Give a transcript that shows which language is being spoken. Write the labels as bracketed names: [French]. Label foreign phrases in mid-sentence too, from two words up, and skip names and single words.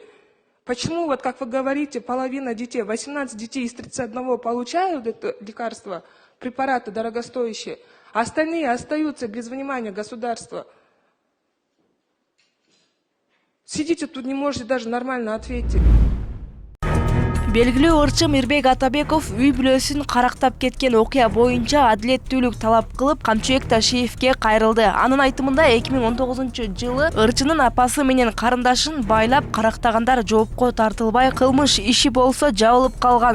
[Russian] Почему, вот как вы говорите, половина детей, 18 детей из 31 получают это лекарство, препараты дорогостоящие, а остальные остаются без внимания государства? Сидите тут, не можете даже нормально ответить. [Kyrgyz] Белгилүү ырчым Мирбек Атабеков үй бүлөсүн карактап кеткен окуя боюнча адилеттүүлүк талап кылып Камчыбек Ташиевке кайрылды. Анын айтымында 2019-жылы ырчынын апасы менен карындашын байлап карактагандар жоопко тартылбай кылмыш иши болсо жабылып калган.